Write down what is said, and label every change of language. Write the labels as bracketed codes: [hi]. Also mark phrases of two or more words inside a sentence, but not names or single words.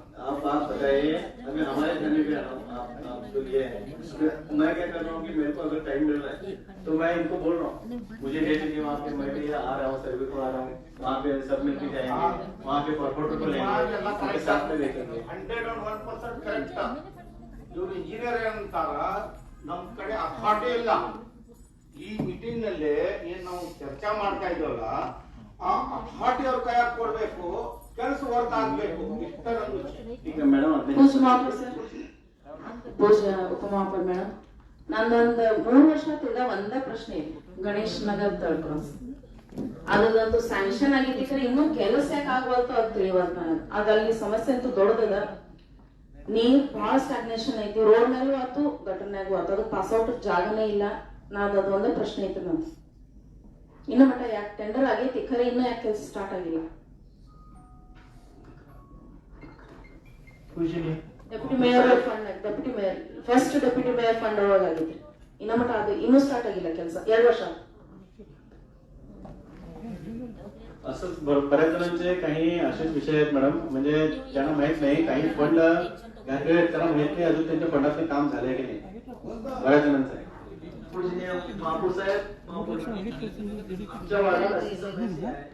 [hi] आप बात बताइए, अभी हमारे घर में भी आप तो ये मैं क्या कर रहा हूँ कि मेरे को अगर टाइम मिल रहा है तो मैं इनको बोल रहा हूँ मुझे ले लीजिए वहाँ पे, मैं भी आ रहा हूँ, सर्वे को आ रहा हूँ, वहाँ पे सब मिलके जाएंगे, वहाँ पे कॉर्पोरेटर को लेंगे, उनके साथ में देखेंगे। [kn] 101% ಕರೆಕ್ಟ್. ಇವರು ಇಂಜಿನಿಯರ್ ಏನಂತಾರ ನಮ್ ಕಡೆ ಅಥಾರಿಟಿ ಇಲ್ಲ. ಈ ಮೀಟಿಂಗ್ ನಲ್ಲಿ ಏನ್ ನಾವು ಚರ್ಚೆ ಮಾಡ್ತಾ ಇದ್ದೀವಲ್ಲ ಆ ಅಥಾರಿಟಿ ಅವ್ರ ಕೈಯಾಗ ಕೊಡ್ಬೇಕು, ಕೆಲಸ ವರ್ಕ್ ಆಗ್ಬೇಕು. ಇಷ್ಟ ನಂದು [hi] ठीक है मैडम, [kn] ಪೂಜ್ಯ ಮಹಾಪೌರ ಸರ್, ಪೂಜ್ಯ ಉಪಮಹಾಪೌರ ಮೇಡಮ್, ನಂದೊಂದು 3 ವರ್ಷ ತಿರ್ಗಾ ಒಂದೇ ಪ್ರಶ್ನೆ ಇದೆ. ಗಣೇಶ್ ನಗರ್ ಥರ್ಡ್ ಕ್ರಾಸ್ ಅದೊಂದು ಸ್ಯಾಂಕ್ಷನ್ ಆಗಿದ್ದಕ್ಕೆ ಇನ್ನೂ ಕೆಲಸ ಯಾಕೆ ಆಗ್ವಲ್ತು ಅದು ತಿಳಿವಲ್ತ ನನಗೆ. ಅದಲ್ಲಿ ಸಮಸ್ಯೆ ಅಂತೂ ದೊಡ್ಡದ. ನೀರ್ ಬಹಳ ಸ್ಟಾಗ್ನೇಷನ್ ಐತಿ, ರೋಡ್ ಮೇಲೂ ಆತು ಗಟರ್ನಾಗೂ ಆತು, ಅದು ಪಾಸ್ಔಟ್ ಜಾಗನೇ ಇಲ್ಲ. ನಾದ್ ಅದೊಂದೇ ಪ್ರಶ್ನೆ ಐತಿ ನಂದು. ಇನ್ನು ಮಟ್ಟ ಯಾಕೆ ಟೆಂಡರ್ ಆಗೈತಿ ಖರೆ ಇನ್ನೂ ಯಾಕೆ ಕೆಲಸ ಸ್ಟಾರ್ಟ್ ಆಗಿಲ್ಲ? [en] deputy mayor fund, deputy mayor first deputy mayor fund [kn] ಒಳಗಾಗಿದ್ರಿ. ಇನ್ನ ಮಟ್ಟ ಅದು ಇನ್ನೂ ಸ್ಟಾರ್ಟ್ ಆಗಿಲ್ಲ ಕೆಲಸ, 2 ವರ್ಷ. [mr] असं बऱ्याच जणांचे काही असेच विषय आहेत मॅडम, म्हणजे त्यांना माहित नाही, काही फंड घातले आहेत त्यांना माहित नाही अजून त्यांच्या फंडातले काम झाले की नाही. बऱ्याच जणांचं आहे. महापौर साहेब, आमच्या वार्डात अशी समस्या आहे.